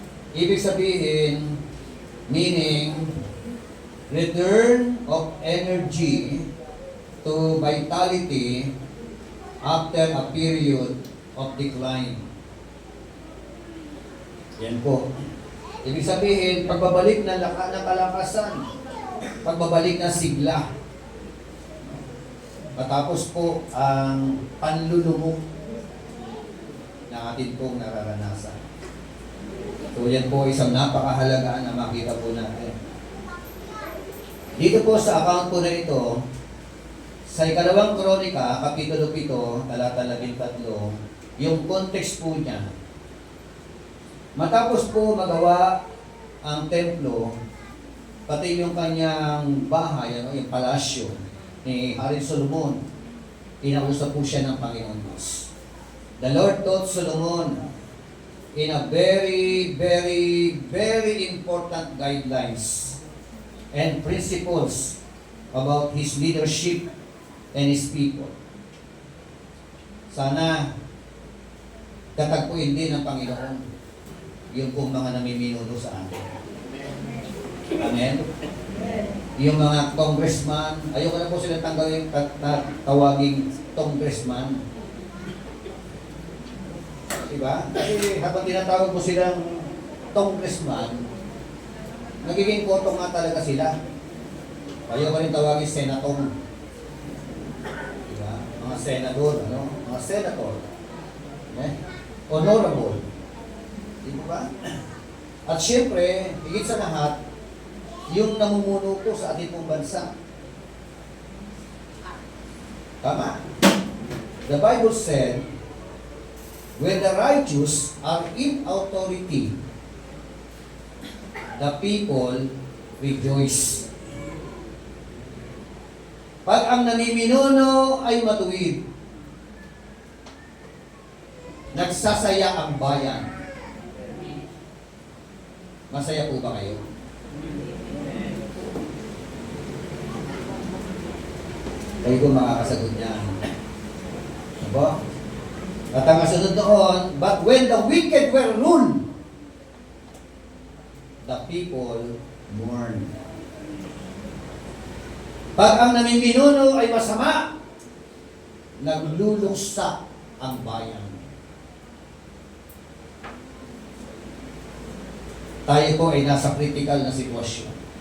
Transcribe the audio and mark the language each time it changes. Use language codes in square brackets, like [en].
[tl] Ibig sabihin, [en] meaning, return of energy to vitality after a period of decline. [tl] Yan po. Ibig sabihin, pagbabalik ng kalakasan, pagbabalik ng sigla. Matapos po ang panlulumok na atin pong nararanasan. So yan po isang napakahalaga na makita po natin. Dito po sa account po na ito, sa ikalawang kronika, kapitulo 7, talata 13, yung context po niya, matapos po magawa ang templo, pati yung kanyang bahay, yung palasyo ni Hari Solomon, inausap po siya ng Panginoon Diyos. [en] The Lord taught Solomon in a very, very, very important guidelines and principles about his leadership and his people. [tl] Sana tatagpuin din ng Panginoon yung pong mga namiminuno sa atin. Amen? Yung mga congressman, ayoko na po sila tawaging congressman. Diba? Kasi habang tinatawag mo silang congressman, nagiging koto nga talaga sila. Ayoko rin tawagin senatong. Diba? Mga senador, ano? Mga senator. Honorable. Di ba? At syempre, higit sa lahat, yung namumuno po sa ating pong bansa. Tama? [en] The Bible said, when the righteous are in authority, the people rejoice. [tl] Pag ang namiminuno ay matuwid, nagsasaya ang bayan. Masaya po ba kayo? Kayo po makakasagot niyan. Diba? At ang kasunod doon, [en] but when the wicked were ruled, the people mourn. [tl] Pag ang namiminuno ay masama, nagluluksa ang bayan. Tayo po ay nasa critical na sitwasyon.